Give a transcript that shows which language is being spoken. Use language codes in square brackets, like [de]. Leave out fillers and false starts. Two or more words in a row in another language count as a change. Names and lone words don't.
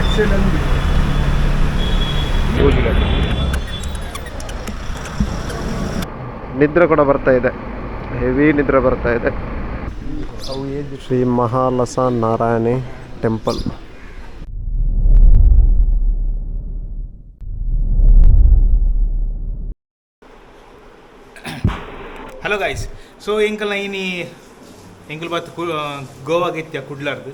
[kn] ನಿದ್ರೆ ಕೂಡ ಬರ್ತಾ ಇದೆ, ಹೆವಿ ನಿದ್ರೆ ಬರ್ತಾ ಇದೆ. ಶ್ರೀ ಮಹಾಲಸ ನಾರಾಯಣಿ ಟೆಂಪಲ್. [en] hello guys, [tcy] ಸೊ ಎಂಕಲ್ನ ಇನಿ ಎಂಕಲ್ ಬತ್ತು ಗೋವಾಗೆ ಇತ್ಯ ಕುಡ್ಲಾರ್ದು.